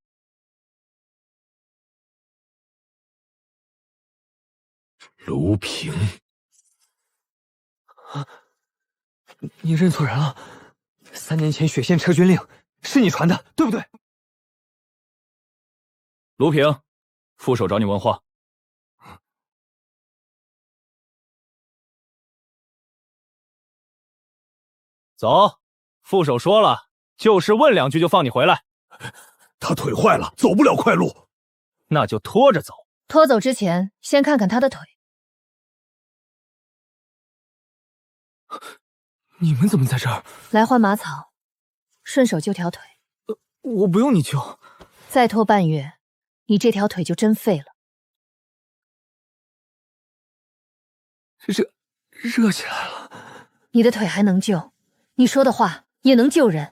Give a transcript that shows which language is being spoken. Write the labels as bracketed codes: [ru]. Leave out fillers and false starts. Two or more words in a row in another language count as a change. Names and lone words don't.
[zh] 盧平，你認錯人了。3年前雪縣撤軍令是你傳的，對不對？盧平，副手找你問話。走，副手說了，就是問2句就放你回來。他腿壞了，走不了快路。那就拖着走。拖走之前，先看看他的腿。你們怎麼在這兒？來換馬草，順手救條腿。我不用你救。再拖半月，你這條腿就真廢了。熱起來了。你的腿還能救，你說的話也能救人。